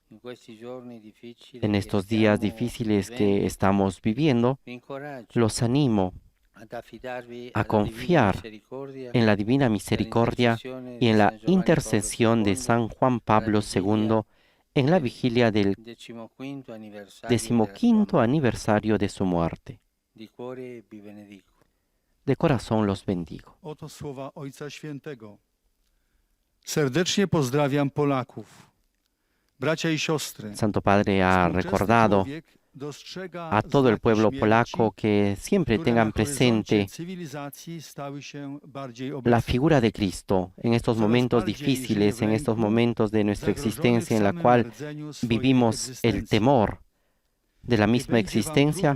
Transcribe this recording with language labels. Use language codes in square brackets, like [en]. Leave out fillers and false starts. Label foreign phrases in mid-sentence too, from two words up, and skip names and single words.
[es] En estos días difíciles que estamos viviendo, los animo a confiar en la divina misericordia y en la intercesión de San Juan Pablo II en la vigilia del 15º aniversario de su muerte. De corazón los bendigo. [pl] Oto słowa Ojca Świętego. Serdecznie pozdrawiam Polaków. Bracia y siostry. [es] Santo Padre ha recordado a todo el pueblo polaco que siempre tengan presente la figura de Cristo en estos momentos difíciles, en estos momentos de nuestra existencia en la cual vivimos el temor de la misma existencia.